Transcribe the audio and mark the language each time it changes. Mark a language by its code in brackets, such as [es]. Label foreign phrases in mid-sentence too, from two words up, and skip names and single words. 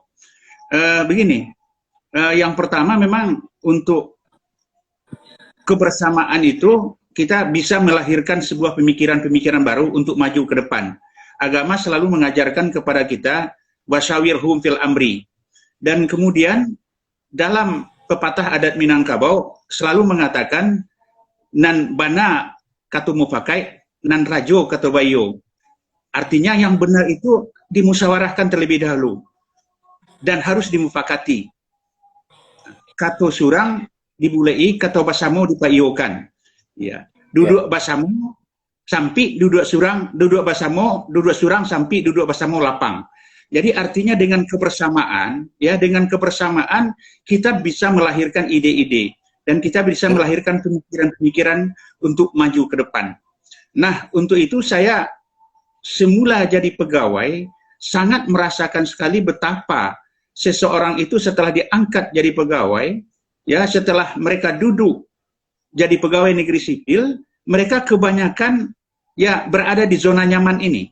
[id] Begini, yang pertama memang untuk kebersamaan itu kita bisa melahirkan sebuah pemikiran-pemikiran baru untuk maju ke depan. Agama selalu mengajarkan kepada kita [ar] wasyawirhum fil amri. [id] Dan kemudian dalam pepatah adat Minangkabau selalu mengatakan [min] nan bana katumufakai nan rajo kata bayo. [id] Artinya yang benar itu dimusyawarahkan terlebih dahulu dan harus dimufakati. [min] Kato surang dibulei, kato basamo dipayokan. Ya, duduk basamo sampai duduk surang sampai duduk basamo lapang. [id] Jadi artinya dengan kebersamaan, ya dengan kebersamaan kita bisa melahirkan ide-ide dan kita bisa melahirkan pemikiran-pemikiran untuk maju ke depan. Nah, untuk itu saya semula jadi pegawai sangat merasakan sekali betapa seseorang itu setelah diangkat jadi pegawai, ya setelah mereka duduk jadi pegawai negeri sipil, mereka kebanyakan ya berada di zona nyaman ini.